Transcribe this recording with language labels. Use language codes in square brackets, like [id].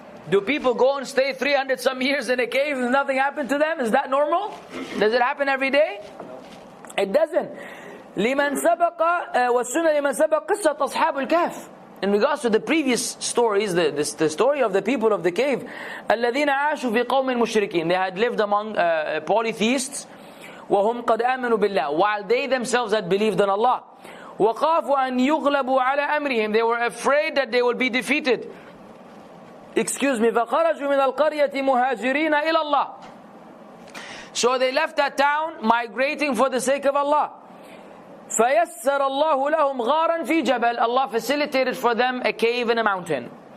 [en] Do people go and stay 300 some years in a cave and nothing happened to them? Is that normal? Does it happen every day? It doesn't. [ar] لمن سبق والسنة لمن سبق قصة أصحاب الكهف. [en] In regards to the previous stories, the story of the people of the cave, [ar] الذين عاشوا في قوم مشركين. [en] They had lived among polytheists. [ar] وهم قد آمنوا بالله. [en] While they themselves had believed in Allah. [ar] وخافوا أن يغلبوا على أمرهم. [en] They were afraid that they would be defeated. [ar] فخرجوا من القرية مهاجرين إلى الله. [en] So they left that town migrating for the sake of Allah. [ar] فَيَسَّرَ اللَّهُ لَهُمْ غَارًا فِي جَبَلٍ. [en] Allah facilitated for them a cave in a mountain.